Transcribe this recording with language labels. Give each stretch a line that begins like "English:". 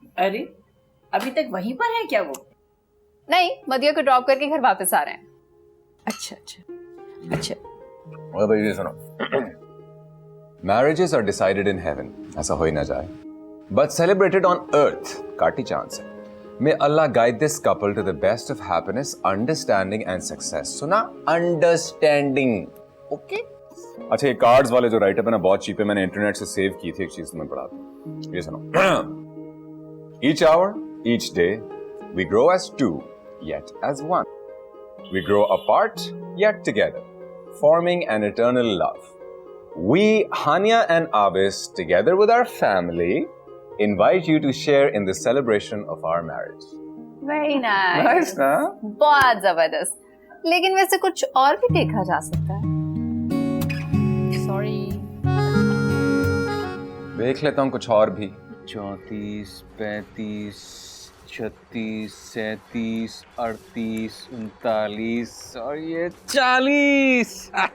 Hindi: अरे अभी तक वहीं पर है क्या वो? नहीं, मदिया को ड्रॉप करके घर वापस आ रहे हैं। अच्छा अच्छा अच्छा। और भाई ये सुनो,
English: marriages are decided in heaven,
Hindi: ऐसा हो ही ना जाए,
English: but celebrated on earth,
Hindi: काटी चांस है।
English: May Allah guide this couple to the best of happiness, understanding and success.
Hindi: सुना?
English: Understanding. Okay?
Hindi: अच्छा, ये कार्ड्स वाले जो राइटअप है ना, बहुत चीप है, मैंने इंटरनेट से सेव की थी, एक चीज तुम्हें पढ़ाता हूँ। ये सुनो।
English: Each hour, each day, we grow as two, yet as one. We grow apart, yet together, forming an eternal love. We, Hania and Abis, together with our family, invite you to share in the celebration of our marriage. Very nice. Nice, ना?
Hindi: बहुत जबरदस्त। लेकिन वैसे कुछ और भी देखा जा सकता है। सॉरी। देख लेता हूँ कुछ और भी। 34, 35, 36, 37, 38, 39 और ये 40।